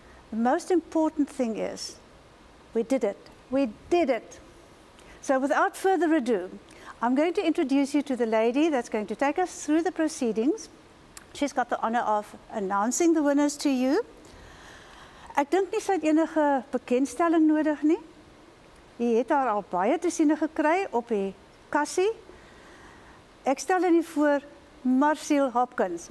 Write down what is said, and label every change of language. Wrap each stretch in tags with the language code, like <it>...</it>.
<en>The most important thing is, we did it. We did it. So without further ado, I'm going to introduce you to the lady that's going to take us through the proceedings. She's got the honor of announcing the winners to you.</en> <af>Ek dink nie sy het enige bekendstelling nodig nie. Jy het haar al baie te sien gekry op die kassie. Ek stel aan u voor Marcel Hopkins.</af>